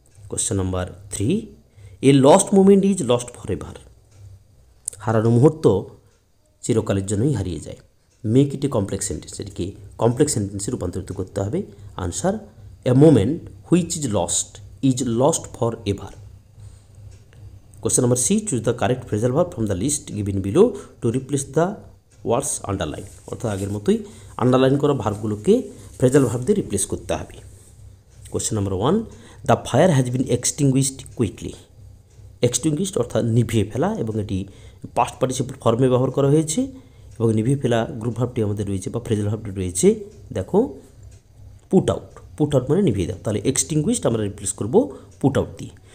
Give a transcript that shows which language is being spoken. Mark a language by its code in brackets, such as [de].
[en] question number 3, a lost moment is lost for ever, [bn] হারানো মুহূর্ত চিরকালের জন্যই হারিয়ে যায়। [en] make it a complex sentence, [bn] এটিকে কমপ্লেক্স সেন্টেন্সে রূপান্তরিত করতে হবে। [en] Answer, a moment which is lost for ever. Question number C, choose the correct phrasal verb from the list given below to replace the words underline, [bn] অর্থাৎ আগের মতোই underline করা ভার্বগুলোকে phrasal verb দিয়ে রিপ্লেস করতে হবে। [en] Question number 1, the fire has been extinguished quickly. [bn] Extinguished অর্থাৎ নিভিয়ে ফেলা, এবং এটি পাস্ট পার্টিসিপল ফর্মে ব্যবহার করা হয়েছে, এবং নিভিয়ে ফেলা গ্রুপ ভার্বটি আমাদের রয়েছে বা ফ্রেজাল ভার্বটি রয়েছে দেখো পুট আউট, পুট আউট মানে নিভিয়ে দাও, তাহলে এক্সটিংগুইশড আমরা রিপ্লেস করব পুট আউট দিয়ে।